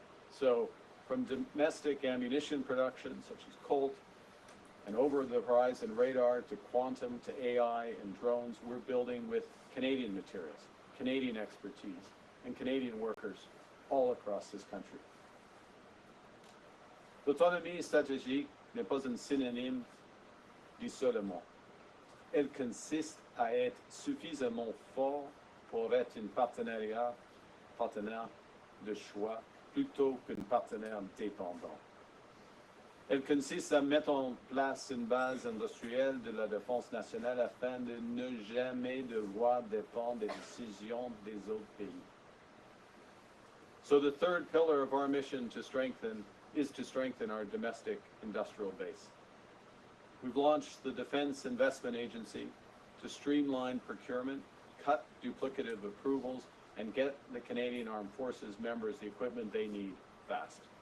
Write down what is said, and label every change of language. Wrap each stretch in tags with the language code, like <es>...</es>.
<en>So, from domestic ammunition production, such as Colt, and over-the-horizon radar, to quantum, to AI and drones, we're building with Canadian materials, Canadian expertise, and Canadian workers all across this country.</en> <fr>L'autonomie stratégique n'est pas un synonyme d'isolement. Elle consiste à être suffisamment fort pour être un partenaire de choix plutôt qu'un partenaire dépendant. Elle consiste à mettre en place une base industrielle de la défense nationale afin de ne jamais devoir dépendre des décisions des autres pays.</fr> <en>So the third pillar of our mission is to strengthen our domestic industrial base. We've launched the Defense Investment Agency to streamline procurement, cut duplicative approvals, and get the Canadian Armed Forces members the equipment they need fast.</en>